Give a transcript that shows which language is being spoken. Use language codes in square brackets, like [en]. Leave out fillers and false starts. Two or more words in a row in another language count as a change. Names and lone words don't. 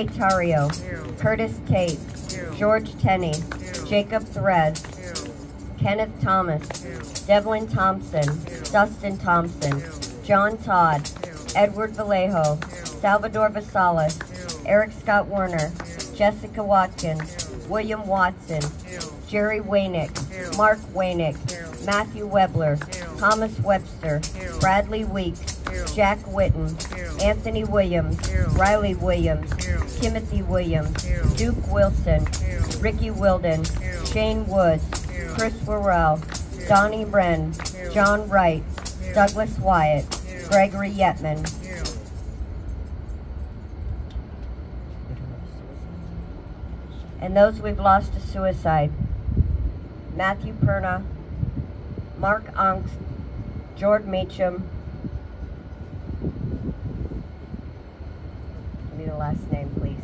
[en] Tario, Curtis Tate, George Tenney, Jacob Therese, Kenneth Thomas, Devlin Thompson, Dustin Thompson, John Todd, Edward Vallejo, Salvador Vasalis, Eric Scott Werner, Jessica Watkins, William Watson, Jerry Waynick, Mark Waynick, Matthew Webler, Thomas Webster, Bradley Weeks, Jack Witten, Anthony Williams, Riley Williams, Timothy Williams, Duke Wilson, Ricky Wilden, Shane Woods, Chris Worrell, Donnie Wren, John Wright, Douglas Wyatt, Gregory Yetman. And those we've lost to suicide: Matthew Perna, Mark Angst, George Meacham. Give me the last name, please.